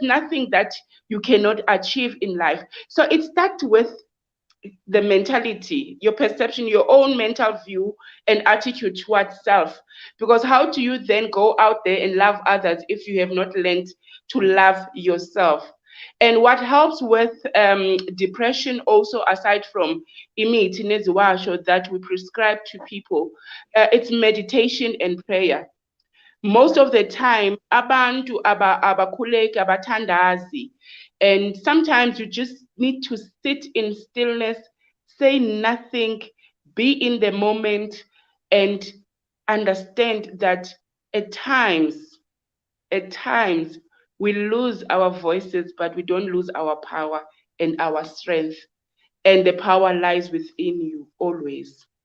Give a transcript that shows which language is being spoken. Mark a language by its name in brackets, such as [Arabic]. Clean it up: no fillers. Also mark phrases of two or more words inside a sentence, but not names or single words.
[English] There's nothing that you cannot achieve in life. So it starts with the mentality, your perception, your own mental view and attitude towards self. Because how do you then go out there and love others if you have not learned to love yourself? And what helps with depression, also aside from [Zulu] imithi neziwasho [English] that we prescribe to people, it's meditation and prayer. Most of the time [Zulu] abantu abakhuleki abathandazi, [English] and sometimes you just need to sit in stillness, say nothing, be in the moment, and understand that at times at times we lose our voices, but we don't lose our power and our strength, and the power lies within you always.